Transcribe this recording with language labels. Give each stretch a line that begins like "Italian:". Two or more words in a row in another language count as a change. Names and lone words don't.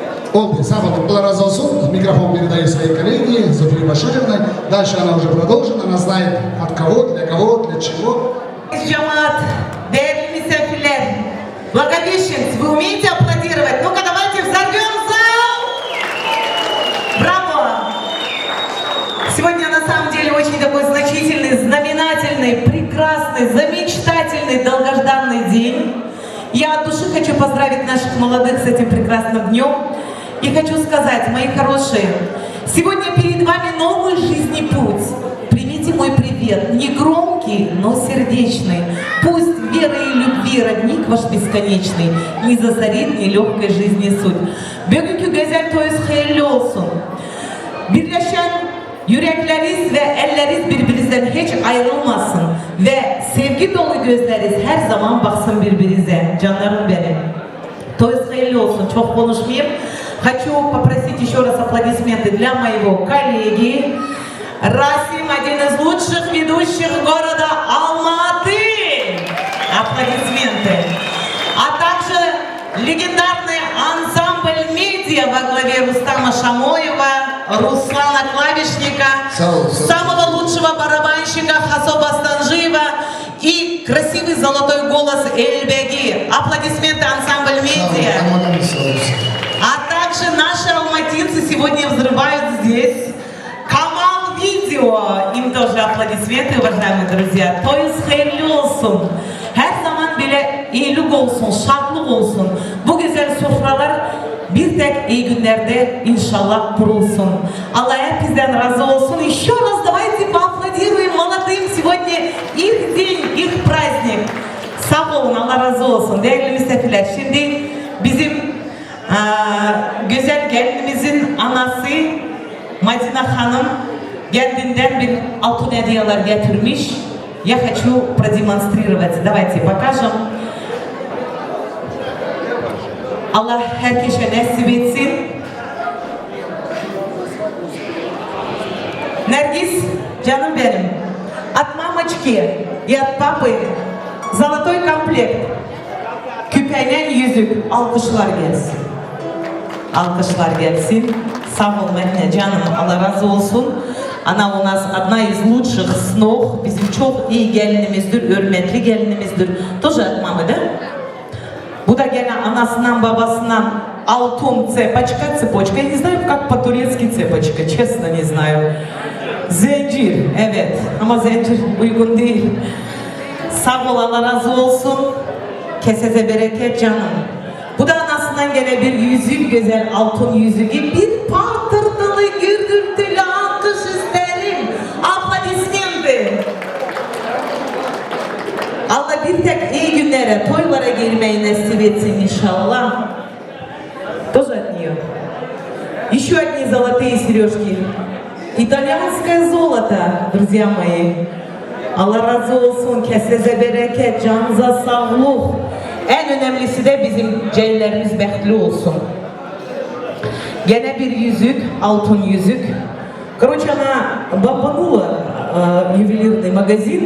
Turkish: Oldu, sağ olun, Allah разу olsun.
Russian: Микрофон передаю своей коллеге, Зофии Башировной. Дальше она уже продолжит, она знает от кого, для чего. Джамат,
Turkish: değerli misafirler,
Russian: Благовещенцы, вы умеете аплодировать? Ну-ка, давайте взорвем зал! Браво! Сегодня на самом деле очень такой значительный, знаменательный, прекрасный, замечтательный, долгожданный день. Я от души хочу поздравить наших молодых с этим прекрасным днем. И хочу сказать, мои хорошие, сегодня перед вами новый жизненный путь. Примите мой привет, не громкий, но сердечный. Пусть веры и любви родник ваш бесконечный не засорит нелегкой жизни суть.
Turkish: Bugünkü güzel toyunuz hayırlı olsun. Birleşen yürekleriz ve elleriz birbirinizden hiç ayrılmasın. Ve sevgi dolu gözleriz her zaman baksın birbirinize. Canlarım benim. Toyunuz hayırlı olsun. Çok konuşmayayım.
Russian: Хочу попросить еще раз аплодисменты для моего коллеги. Расим, один из лучших ведущих города Алматы. Аплодисменты. А также легендарный ансамбль «Медиа» во главе Рустама Шамоева, Руслана Клавишника, самого лучшего барабанщика Хасоба Станжиева и красивый золотой голос Эльбеги. Аплодисменты ансамбль «Медиа». А также наши алматинцы сегодня взрывают здесь. Камал Видео. Им тоже аплодисменты, уважаемые друзья.
Turkish: Toyunuz hayırlı olsun. Her zaman bile iyilik olsun, şartlık olsun. Bu güzel sofralar bir tek iyi günlerde inşallah kurulsun. Allah hepinizden razı olsun.
Russian: Еще раз давайте поаплодируем молодым. Сегодня их день, их праздник.
Turkish: Sağ olun, Allah razı olsun. Değerli misafirler, şimdi bizim güzel gelinimizin anası Madine Hanım kendinden bir altın hediyeler getirmiş.
Russian: Я хочу продемонстрировать. Давайте покажем.
Turkish: Allah herkese nasip etsin. Nergis, canım benim.
Russian: От мамочки и от папы золотой комплект.
Turkish: Küpeyle yüzük. Alkışlar gelsin. Alkışlar gelsin. Sağ ol Mehmet canım. Allah razı olsun.
Russian: Она у нас одна из лучших снов.
Turkish: Bizim çok iyi gelinimizdir, hürmetli gelinimizdir.
Russian: Тоже от мамы, да?
Turkish: Bu da gene anasından babasından altın цепочка.
Russian: Я не знаю, как по-турецки цепочка, честно не знаю.
Turkish: Zincir, evet. Ama zincir uygun değil. Sağ ol, Allah razı olsun. Kesese bereket canım. Bu da anasından gene bir yüzük, güzel altın yüzüğü. Bir patırtılı, gürdürtülü alkış isterim.
Russian: Aplodismenti.
Turkish: Allah bir tek iyi günlere, toylara girmeyi nasip etsin inşallah.
Russian: Тоже от нее. Еще одни золотые сережки. Итальянское золото, друзья мои.
Turkish: Allah razı olsun, kesese bereket, canınıza sağlık. En önemlisi de bizim ceylerimiz behtli olsun. Gene bir yüzük, altın yüzük.
Russian: Короче, она бомбанула ювелирный магазин.